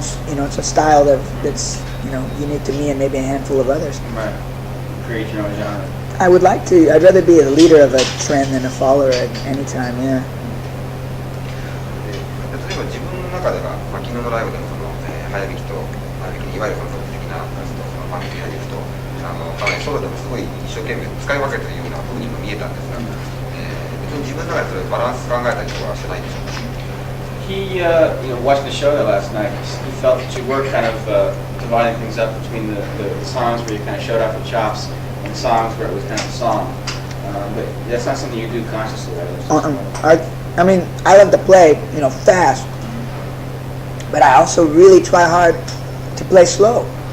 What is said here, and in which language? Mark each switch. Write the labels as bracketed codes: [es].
[en] It's a style that's unique to me and maybe a handful of others. Right. Create your own genre. I would like to. I'd rather be a leader of a trend than a follower at any time. Yeah. [ja] 例えば自分の中では、昨日のライブでも早弾きと早弾きいわゆる本格的なバンド早弾きとかなりソロでもすごい一生懸命使い分けてるような風にも見えたんですが、別に自分の中でそれバランス考えたりとかはしてないんでしょうか。 [en] He, watching the show there last night, he felt that you were kind of dividing things up between the songs where you kind of showed off the chops and songs where it was kind of a song. But that's not something you do consciously, right? I mean, I love to play, fast, but I also really try hard to play slow.